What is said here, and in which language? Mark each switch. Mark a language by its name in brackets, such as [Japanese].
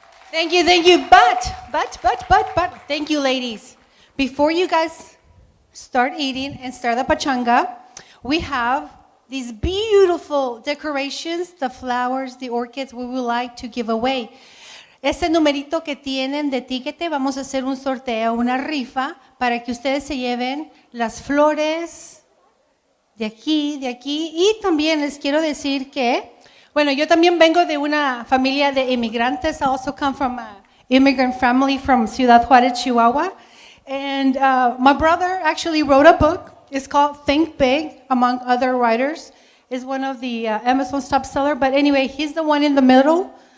[English] Thank you. But, thank you, ladies. Before you guys start eating and start the pachanga, we have these beautiful decorations, the flowers, the orchids we would like to give away. [Spanish] Ese numerito que tienen de tiquete, vamos a hacer un sorteo, una rifa, para que ustedes se lleven las flores de aquí, y también les quiero decir que, bueno, yo también vengo de una familia de inmigrantes. [English] I also come from an immigrant family from Ciudad Juárez, Chihuahua. And my brother actually wrote a book. It's called Think Big, among other writers. It's one of the Amazon's top seller. But anyway, he's the one in the middle.